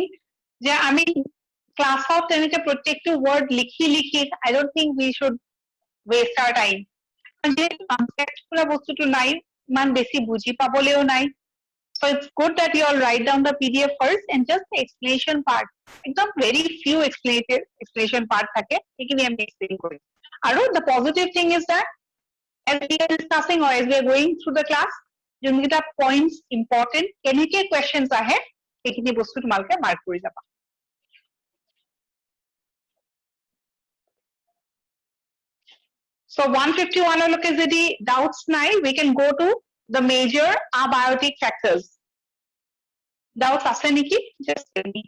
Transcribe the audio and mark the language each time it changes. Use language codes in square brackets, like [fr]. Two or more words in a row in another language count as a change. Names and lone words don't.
[as] যে আমি ক্লাছত তেনেকে প্ৰত্যেকটো word লিখি [en] I don't think we should waste our time. [as] যেহেতু concept পুৰা বস্তুটো নাই, ইমান বেছি বুজি পাবলেও নাই. [en] So it's good that you all write down the PDF first and just the explanation part. [as] একদম [en] very few explanation part [as] থাকে, সেইখিনি আমি explain কৰিম. আৰু [en] the positive thing is that as we are discussing or as we are going through the class, যোনকেইটা points important, [as] কেনেকে questions আহে, সেইখিনি বস্তু তোমালোকে mark কৰি যাবা. [en] So 151 [as] লৈকে যদি doubts নাই, [en] we can go to the major abiotic factors. [as] Doubts আছে নেকি? [en] Just tell me.